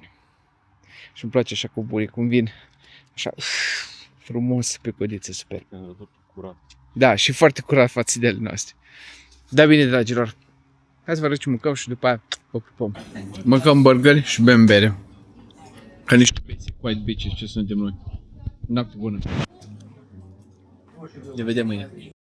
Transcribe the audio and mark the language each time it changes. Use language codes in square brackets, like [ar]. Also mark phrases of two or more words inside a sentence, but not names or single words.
[ro] Și îmi place așa cu burii, cum vin. Așa, frumos pe codiță, super. Da, și foarte curat față de ale noastre. Da, bine, dragilor. Hai să vă arăt ce mâncăm și după aia vă pupăm. Mâncăm burgeri și bem bere. Ca niște [en] basic white bitches [ro] ce suntem noi. Noapte bună. Ne vedem mâine.